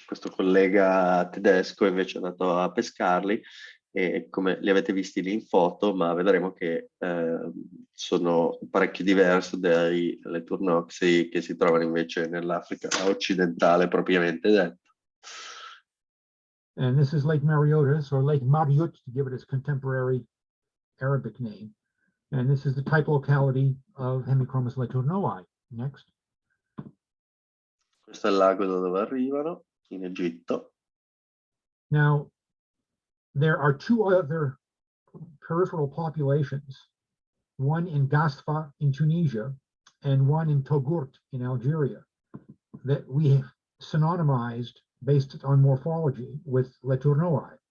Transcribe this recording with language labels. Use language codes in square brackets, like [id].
[it] collega tedesco invece è andato a pescarli, e come li avete visti lì in foto, ma vedremo che sono parecchio diversi dai Letournaxi che si trovano invece nell'Africa occidentale propriamente detta. [en] And this is Lake Mariotas, or Lake Mariut, to give it its contemporary Arabic name. And this is the type locality of Hemichromis Letournoi. Next. [it] Questo è il lago da dove arrivano, in Egitto. [en] Now, there are two other peripheral populations, one in Gasfa in Tunisia and one in Togourt in Algeria, that we have synonymized based on morphology with Letournoi.